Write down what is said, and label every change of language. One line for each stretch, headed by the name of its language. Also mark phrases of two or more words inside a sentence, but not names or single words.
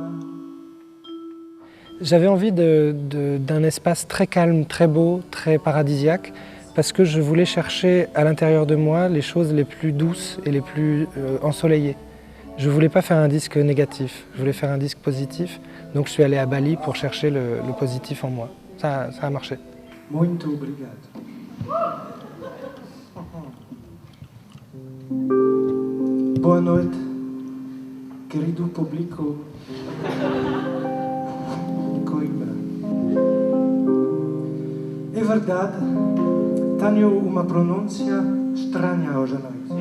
French: J'avais envie d'un espace très calme, très beau, très paradisiaque, parce que je voulais chercher à l'intérieur de moi les choses les plus douces et les plus ensoleillées. Je ne voulais pas faire un disque négatif, je voulais faire un disque positif. Donc je suis allé à Bali pour chercher le positif en moi. Ça a marché.
Portuguese: Muito obrigado. Boa noite, querido público de Coimbra. É verdade, tenho uma pronúncia estranha hoje à noite.